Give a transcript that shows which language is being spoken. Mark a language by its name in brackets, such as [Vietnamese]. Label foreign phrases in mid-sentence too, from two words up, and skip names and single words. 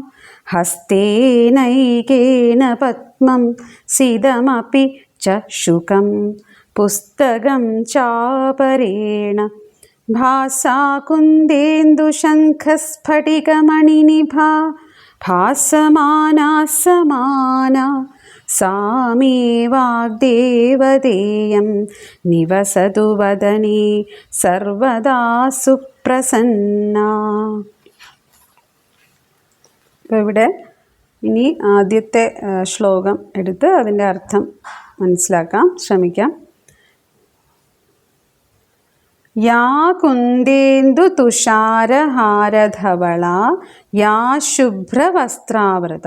[Sanskrit] हस्तेनैकेन पद्मं सिदमपि च शुकं पुस्तकं चापरेण भासा कुन्देन्दुशङ्खस्फटिकमणिनिभा भासमाना समाना सा मे वाग्देवतेयं निवसतु वदने सर्वदा सुप्रसन्ना. [Malayalam] അപ്പോൾ ഇവിടെ ഇനി ആദ്യത്തെ ശ്ലോകം എടുത്ത് അതിൻ്റെ അർത്ഥം മനസ്സിലാക്കാം ശ്രമിക്കാം. [Sanskrit] യാ കുന്ദേന്ദു തുഷാരഹാരധവള യാ ശുഭ്രവസ്ത്രാവൃത.